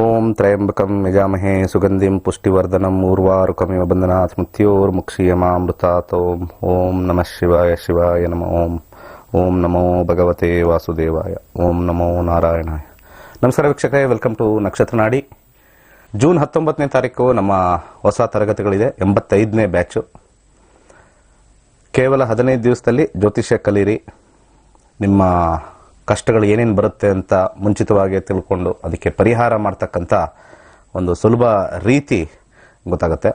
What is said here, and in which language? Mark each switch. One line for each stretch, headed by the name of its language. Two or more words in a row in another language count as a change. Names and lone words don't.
Sanskrit: ತ್ರಯಂಬಕಂ ಯಜಾಮಹೇ ಸುಗಂಧಿಂ ಪುಷ್ಟಿವರ್ಧನಂ ಊರ್ವಾರುಕಮಿವ ಬಂಧನಾತ್ ಮೃತ್ಯೋರ್ಮುಕ್ಷೀಯಮಾಮೃತಾತ್. ಓಂ ನಮಃ ಶಿವಾಯ ಶಿವಾಯ ನಮಃ. ಓಂ ನಮೋ ಭಗವತೆ ವಾಸುದೇವಾಯ. ಓಂ ನಮೋ ನಾರಾಯಣಾಯ.
Kannada: ನಮಸ್ಕಾರ ವೀಕ್ಷಕರೇ,
English: welcome to
Kannada: ನಕ್ಷತ್ರ ನಾಡಿ. ಜೂನ್ 19ನೇ ತಾರೀಕು ನಮ್ಮ ಹೊಸ ತರಗತಿಗಳಿದೆ, 85ನೇ ಬ್ಯಾಚು. ಕೇವಲ 15 ದಿವಸದಲ್ಲಿ ಜ್ಯೋತಿಷ್ಯ ಕಲೀರಿ. ನಿಮ್ಮ ಕಷ್ಟಗಳು ಏನೇನು ಬರುತ್ತೆ ಅಂತ ಮುಂಚಿತವಾಗಿ ತಿಳ್ಕೊಂಡು ಅದಕ್ಕೆ ಪರಿಹಾರ ಮಾಡ್ತಕ್ಕಂಥ ಒಂದು ಸುಲಭ ರೀತಿ ಗೊತ್ತಾಗುತ್ತೆ.